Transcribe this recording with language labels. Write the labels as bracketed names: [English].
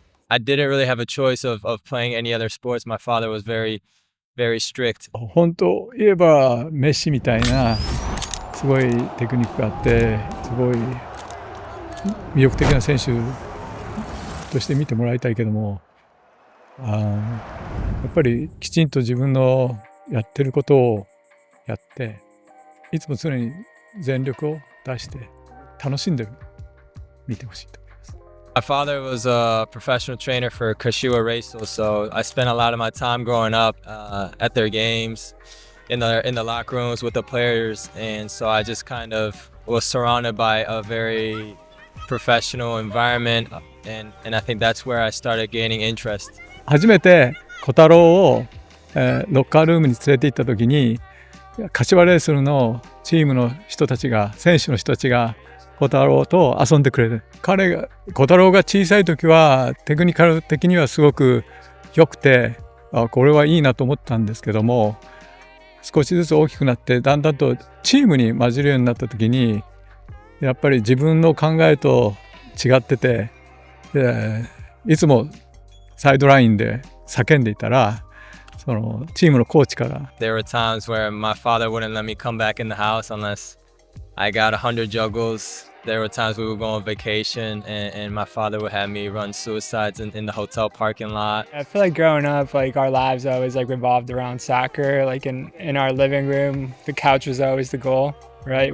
[English] I didn't really have a choice of playing any other sports. My father was very, very strict. [Japanese] 本当言えばメッシみたいなすごいテクニックがあってすごい魅力的な選手として見てもらいたいけども、やっぱりきちんと自分のやってることをやっていつも常に全力を出して楽しんで見てほしいと思います。 [English] My father was a professional trainer for Kashiwa Racers, so I spent a lot of my time growing up at their games, in the locker rooms with the players, and so I just kind of was surrounded by a very professional environment, and I think that's where I started gaining interest. [Japanese] 初めて小太郎を、ロッカールームに連れて行った時に柏レイソルのチームの人たちが選手の人たちが小太郎と遊んでくれる。小太郎が小さい時はテクニカル的にはすごく良くて、これはいいなと思ったんですけども、少しずつ大きくなってだんだんとチームに混じるようになった時にやっぱり自分の考えと違ってて、いつもサイドラインで叫んでいたらそのチームのコーチから [English] There were times where my father wouldn't let me come back in the house unless I got 100 juggles. There were times we would go on vacation and my father would have me run suicides in the hotel parking lot. I feel like growing up, like our lives always like revolved around soccer. Like in our living room, the couch was always the goal, right?